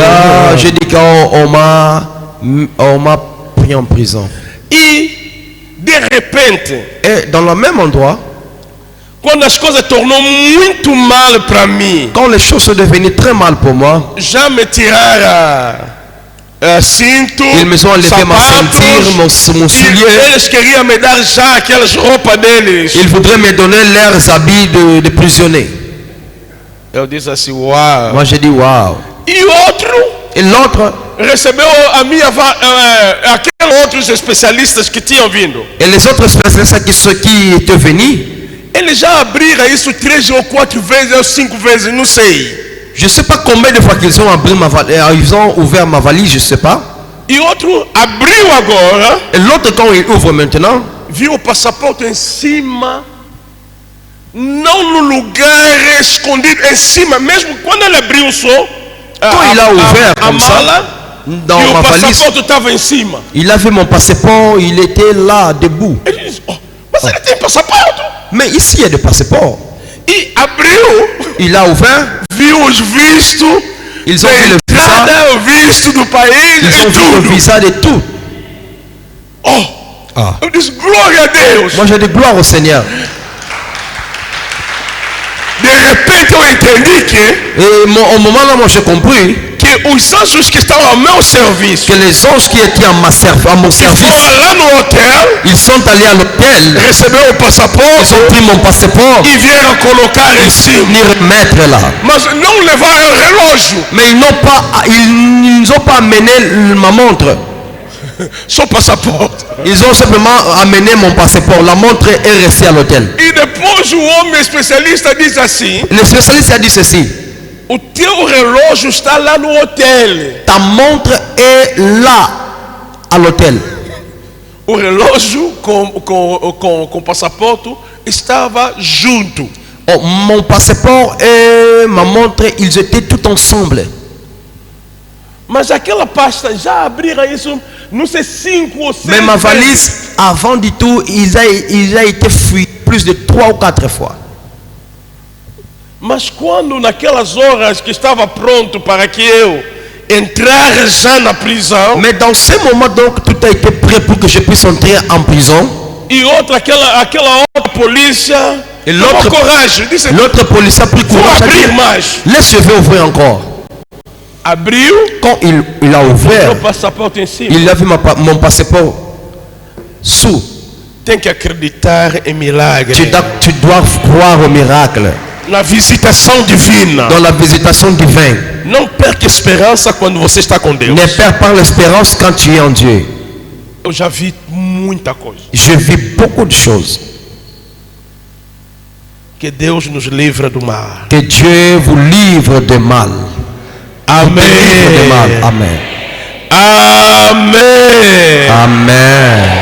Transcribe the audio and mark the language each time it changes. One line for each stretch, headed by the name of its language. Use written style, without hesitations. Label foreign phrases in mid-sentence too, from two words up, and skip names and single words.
French: Je dis qu'on m'a pris en prison.
Portuguese: E de repente,
French: Et dans le même endroit,
Portuguese: quando as coisas tornou muito mal para mim,
French: quand les choses sont devenues très mal pour moi,
Portuguese: já me tiraram cinto,
French: ils me ont enlevé ma ceinture, mon soulier.
Portuguese: Eles queriam me dar já aquelas roupas deles.
French: Ils voudraient me donner leurs habits de prisonniers.
Portuguese: Eu disse assim, uau.
French: Moi j'ai dit waouh.
Portuguese: E outro
French: Et l'autre,
Portuguese: recebeu aqueles outros especialistas que tinham vindo.
French: et les autres spécialistes qui étaient venus,
Portuguese: Eles já abriram isso 3 ou 4 vezes ou 5 vezes, não sei.
French: je ne sais pas combien de fois qu'ils ont ils ont ouvert ma valise, je ne sais pas.
Portuguese: E outro abriu agora,
French: Et l'autre, quand il ouvre maintenant,
Portuguese: viu o passaporte em cima, não no lugar escondido, em cima, mesmo quando ele abriu só
French: quand il a ouvert
Portuguese: a
French: comme
Portuguese: mala,
French: ça, dans
Portuguese: e o
French: ma valise,
Portuguese: passaporte estava em cima.
French: il a vu mon passeport, il était là, debout.
Portuguese: Ele disse, oh, mas ele tem passaporte.
French: Mais ici, il y a des passeports.
Portuguese: E abriu,
French: Il a ouvert,
Portuguese: viu os vistos,
French: ils ont vu le visa,
Portuguese: entrada, o visto do país,
French: ils
Portuguese: e
French: ont vu le
Portuguese: tudo.
French: visa de tout. Oh, Ah.
Portuguese: eu disse, glória a Deus.
French: Moi, j'ai dit gloire au Seigneur.
Portuguese: De repente eu entendi
French: Et au moment là, moi, j'ai compris
Portuguese: que os anjos que estavam ao meu serviço,
French: que les anges qui étaient à mon que service,
Portuguese: foram lá no hotel,
French: ils sont allés à l'hôtel,
Portuguese: recebeu o
French: ils
Portuguese: passaporte
French: ont pris mon passeport,
Portuguese: e vieram colocar em cima.
French: ni remettre là.
Portuguese: Mas não levaram o relógio,
French: Mais ils n'ont pas amené ma montre.
Portuguese: só o passaporte.
French: Ils ont simplement amené mon passeport. La montre est restée à l'hôtel.
Portuguese: E depois o homem especialista diz assim:
French: Le spécialiste a dit ceci:
Portuguese: o teu relógio está lá no hotel.
French: ta montre est là à l'hôtel.
Portuguese: O relógio com o passaporte estava junto.
French: Oh, mon passeport et ma montre, ils étaient tout ensemble.
Portuguese: Mas aquela pasta já abriram isso, não sei, 5 ou 6
French: Mais ma
Portuguese: vezes.
French: valise, avant du tout, il a été fouillé plus de 3 ou 4 fois.
Portuguese: Mas quando naquelas horas que estava pronto para que eu entrar já na prisão,
French: Mais dans ce moment, donc, tout a été prêt pour que je puisse entrer en prison.
Portuguese: e aquela outra polícia E tomou
French: l'autre-
Portuguese: coragem, disse,
French: L'autre policier a pris
Portuguese: vou
French: courage. a
Portuguese: abrir
French: dit,
Portuguese: mais.
French: laisse, je vais ouvrir encore.
Portuguese: Abriu,
French: Quand il a
Portuguese: o
French: ouvert,
Portuguese: passaporte em cima.
French: il a vu mon passeport sous.
Portuguese: Tem que acreditar em milagre,
French: Tu dois croire au miracle,
Portuguese: na visitação divina.
French: dans la visitation divine.
Portuguese: Não perca esperança quando você está com Deus.
French: Ne perds pas l'espérance quand tu es en Dieu.
Portuguese: Eu já vi muita coisa.
French: Je vis beaucoup de choses.
Portuguese: Que Deus nos livra do mal.
French: Que Dieu vous livre de mal.
Portuguese: Amém.
French: Livre de mal. Amen.
Portuguese: Amém.
French: Amen.